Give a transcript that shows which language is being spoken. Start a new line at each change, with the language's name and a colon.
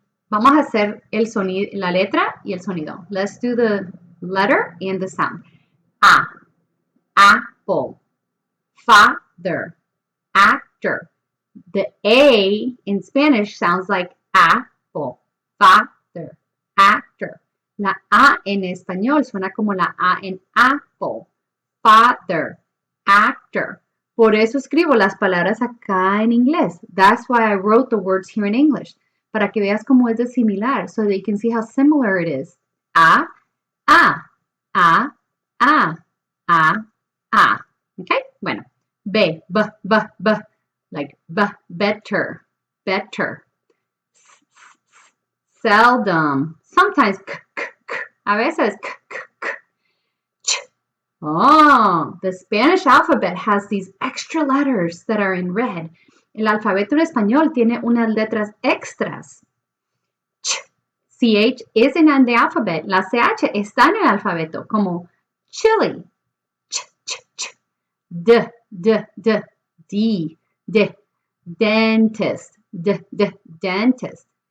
Spanish: Vamos a hacer el sonido, la letra y el sonido.
English: Let's do the letter and the sound. A, apple, father, actor. The A in Spanish sounds like apple, father, actor.
Spanish: La A en español suena como la A en apple, father, actor. Por eso escribo las palabras acá en inglés.
English: That's why I wrote the words here in English.
Spanish: Para que veas cómo es de similar,
English: so that you can see how similar it is. A, A, A, A, A, A. Okay? Bueno. B, b, b, b, like better, better. Seldom, sometimes k, k, k,
Spanish: a veces
English: k, k, k. Ch. Oh, the Spanish alphabet has these extra letters that are in red.
Spanish: El alfabeto en español tiene unas letras extras. Ch.
English: CH is in the alphabet.
Spanish: La CH está en el alfabeto, como chili.
English: Ch, ch, ch. D, D, D, D, D, dentist, D, D, dentist.